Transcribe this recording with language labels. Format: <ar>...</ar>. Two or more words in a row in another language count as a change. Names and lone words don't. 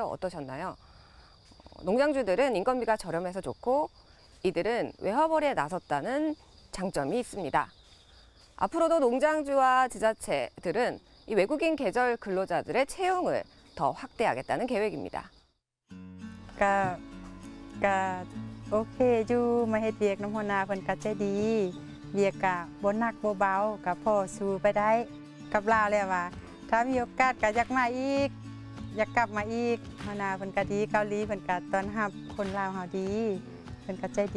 <ko>어떠셨나요? 농장주들은 인건비가 저렴해서 좋고 이들은 외화벌이에 나섰다는 장점이 있습니다. 앞으로도 농장주와 지자체들은 이 외국인 계절 근로자들의 채용을 더 확대하겠다는 계획입니다.</ko> <lo>ກໍໂອເຄຢູ່ມາເຮັດວຽກນ້ຳຫົວໜ້າເພິ່ນກໍໃຈດີວຽກກໍບໍ່ໜັກບໍ່ເບົາກໍພໍສູ້ໄປໄດ້ກັບລາວແລ້ວວ່າຖ້າມີໂອກາດກໍຢາກມາອີກຢາກກັບມາອີກຫົວໜ້າເພິ່ນກໍດີເກົາຫຼີເພິ່ນກໍຕ້ອນຮັບຄົນລາວເຮົາດີເພິ່ນກໍໃຈດີ</lo>